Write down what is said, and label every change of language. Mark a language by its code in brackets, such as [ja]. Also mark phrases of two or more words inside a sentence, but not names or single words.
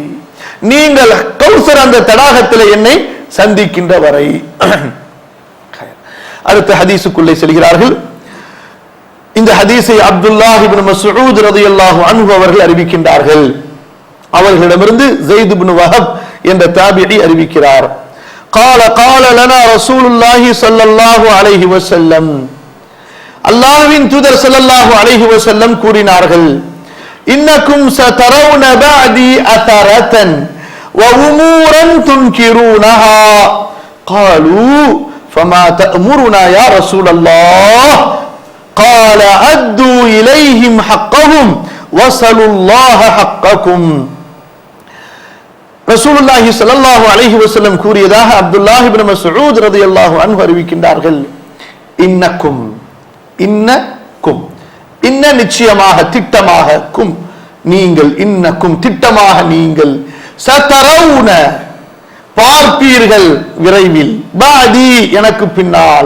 [ta] நீங்கள் கௌசர் அந்த தடாகத்தில் என்னை சந்திக்கின்ற வரை. அடுத்த ஹதீஸுக்குள்ளே செல்கிறார்கள். இந்த ஹதீஸை அப்துல்லாஹ் இப்னு மஸ்ஊத் [ar] رضي الله عنه [ta] அவர்கள் அறிவிக்கின்றார்கள். அவர்களிடமிருந்து ஸைத் இப்னு வஹப் என்ற தாபிஈ அறிவிக்கிறார். [ar] قال قال لنا رسول الله صلى الله عليه وسلم. [ta] அல்லாஹ்வின் தூதர் [ar] صلى الله عليه وسلم [ta] கூறினார்கள், [ar] إنكم سترون بعدي أثرة وأمورا تنكرونها. قالوا فما تأمرنا يا رسول الله؟ قال أدوا إليهم حقهم وصلوا الله حقكم. رسول الله صلى الله عليه وسلم [ta] கூறியதாக அப்துல்லாஹ் இப்னு மஸ்ஊத் [ar] رضي الله عنه [ta] அறிவிக்கின்றார்கள், [ar] إنكم، إنكم، إن [ta] நிச்சயமாக, திட்டமாக, கும் நீங்கள், இன்னக்கும் திட்டமாக நீங்கள், சதரவுன பார்ப்பீர்கள் விரைவில், பாதி எனக்கு பின்னால்.